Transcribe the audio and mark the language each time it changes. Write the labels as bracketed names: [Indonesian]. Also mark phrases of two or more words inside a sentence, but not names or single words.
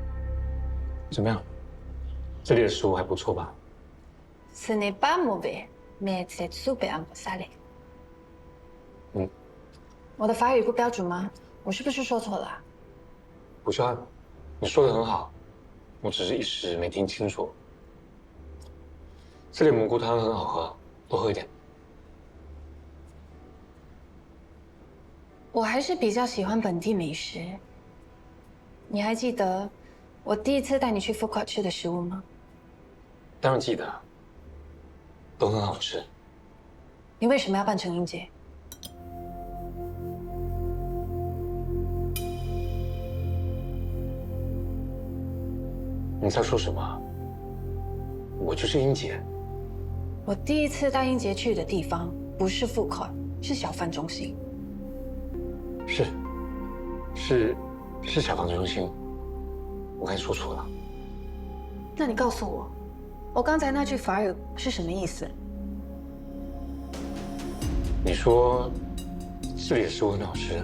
[Chinese] 怎么样？这里的食物还不错吧？ [French] Ce n'est pas mauvais。 mais c'est super salé。 [Chinese] 嗯，我的法语不标准吗？我是不是说错了？不是啊，你说的很好，我只是一时没听清楚。这里蘑菇汤很好喝，多喝一点。我还是比较喜欢本地美食。你还记得我第一次带你去 [English] food court [Chinese] 吃的食物吗？当然记得，都很好吃。你为什么要扮成英杰？你在说什么？我就是英杰。我第一次带英杰去的地方不是 [English] food court， [Chinese] 是小贩中心。是小贩中心，我刚才说错了。那你告诉我，我刚才那句法语是什么意思？你说这里的食物很好吃。